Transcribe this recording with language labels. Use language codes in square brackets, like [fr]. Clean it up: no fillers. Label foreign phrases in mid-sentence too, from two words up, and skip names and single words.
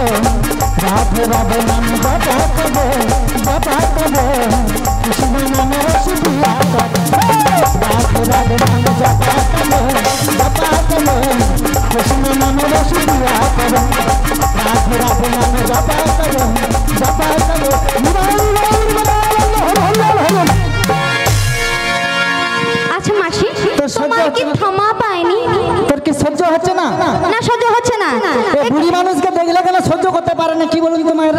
[hi] राधे राधे नाम जपा करो कृष्ण नाम रस पिया करो। राधे राधे नाम जपा करो कृष्ण नाम रस पिया करो। राधे राधे नाम जपा करो [bn] আচ্ছা মাসি, তোর সহ্য তোমার কি হচ্ছে না? ক্ষমা পাইনি? তোর কি সহ্য হচ্ছে না? না সহ্য হচ্ছে না। এ বুড়ি না কি বলুন তো মায়েরা?